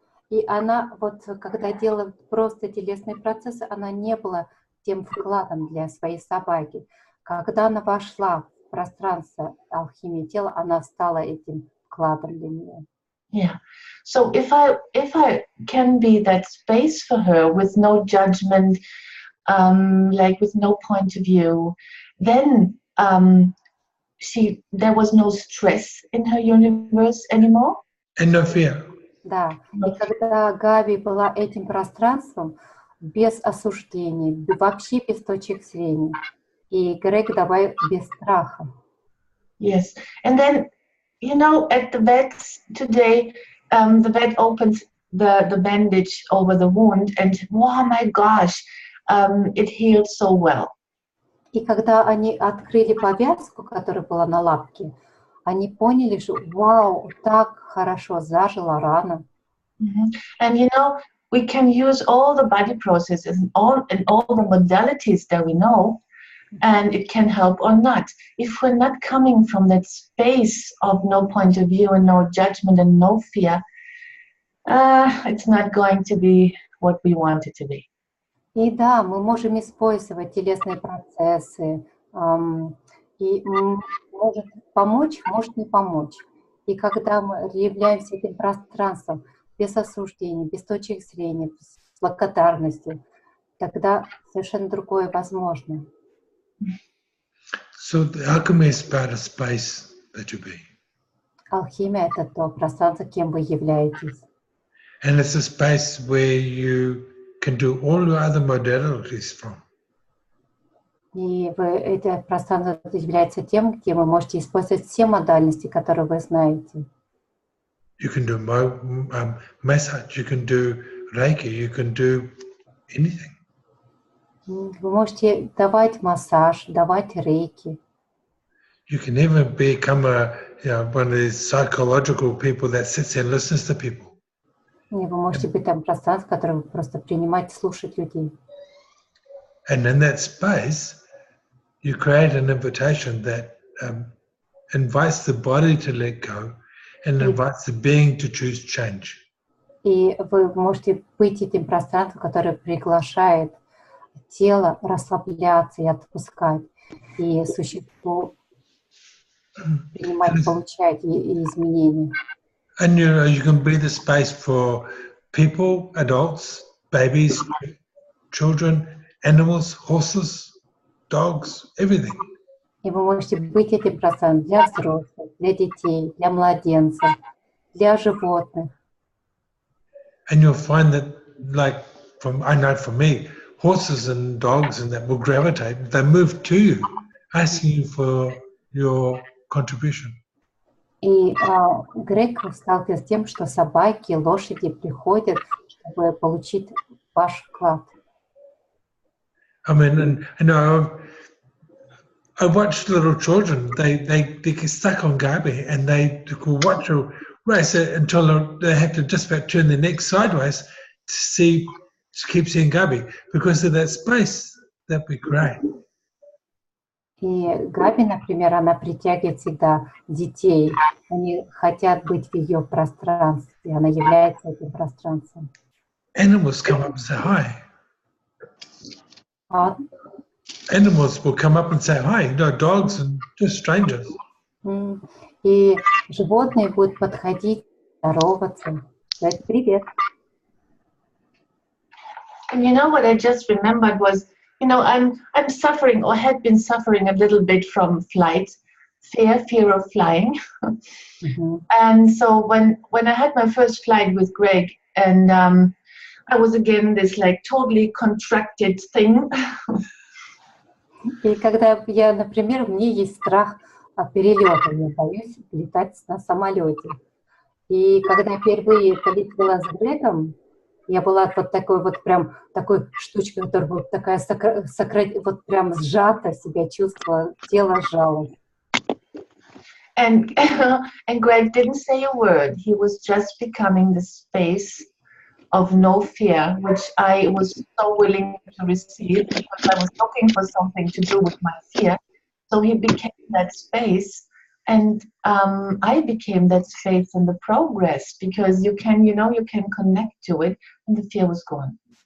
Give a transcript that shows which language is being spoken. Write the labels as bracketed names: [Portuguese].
[Russian] И она вот, когда делала просто телесные процессы, она не была тем вкладом для своей собаки. Когда она вошла в пространство алхимии тела, она стала этим вкладом для нее. [English] Yeah. So if I can be that space for her with no judgment, like with no point of view, then there was no stress in her universe anymore. And no fear. [Russian] Да. И когда Габи была этим пространством, без осуждений, вообще без точек зрения, и Грег добавил без страха. [English] Yes. And then, at the vet today, the vet opens the bandage over the wound, and oh my gosh, it healed so well. [Russian] И когда они открыли повязку, которая была на лапке, они поняли, что вау, так хорошо зажила рана. [English] And you know, we can use all the body processes and all the modalities that we know, and it can help or not. If we're not coming from that space of no point of view and no judgment and no fear, it's not going to be what we want it to be. [Russian] И да, мы можем использовать телесные процессы, и может помочь, может не помочь. И когда мы являемся этим пространством без осуждения, без точек зрения, с благодарностью, тогда совершенно другое возможно. [English] So the alchemy is about a space that you be. [Russian] Алхимия — это то пространство, кем вы являетесь. [English] And it's a space where you can do all your other modalities from. [Russian] И это пространство является тем, где вы можете использовать все модальности, которые вы знаете. [English] You can do massage, you can do Reiki, you can do anything. [Russian] Вы можете давать массаж, давать рейки. [English] You can even become one of these psychological people that sits and listens to people. [Russian] И вы можете быть там пространством, в котором вы просто принимать, слушать людей. [English] And in that space, you create an invitation that invites the body to let go and invites the being to choose change. [Russian] И вы можете быть этим пространством, которое приглашает тело расслабляться и отпускать, и существу принимать, получать и изменения. [English] And you can be the space for people, adults, babies, children, animals, horses, dogs, everything. [Russian] И вы можете быть этим пространством для взрослых, для детей, для младенцев, для животных. [English] And you'll find that, like, I know for me, horses and dogs and that will gravitate, they move to you, asking you for your contribution. [Russian] И Грег сталкивается с тем, что собаки, лошади приходят, чтобы получить ваш вклад. [English] I mean, and I watch little children, they get stuck on gabi and they watch a race until they have to just about turn their neck sideways to keep seeing gabi because of that space that we create. [Russian] И Габи, например, она притягивает всегда детей. Они хотят быть в ее пространстве. Она является этим пространством. [English] Animals come up and say hi. А? Animals will come up and say hi. You know, dogs and just strangers. [Russian] И животные будут подходить, здороваться, сказать привет. [English] And you know what I just remembered was, you know, I'm suffering or had been suffering a little bit from flight, fear of flying. And so when I had my first flight with Greg, and I was again this like totally contracted thing. [Russian] И когда я, например, мне есть страх от перелета, я боюсь летать на самолете. И когда впервые полетела с Грегом, я была вот такой вот прям такой штучкой, которая вот такая вот прям сжата себя чувствовала, тело сжалось. [English] And Greg didn't say a word. He was just becoming the space of no fear, which I was so willing to receive because I was looking for something to do with my fear. So he became that space, and I became that space in the progress because you can connect to it, and the fear was gone.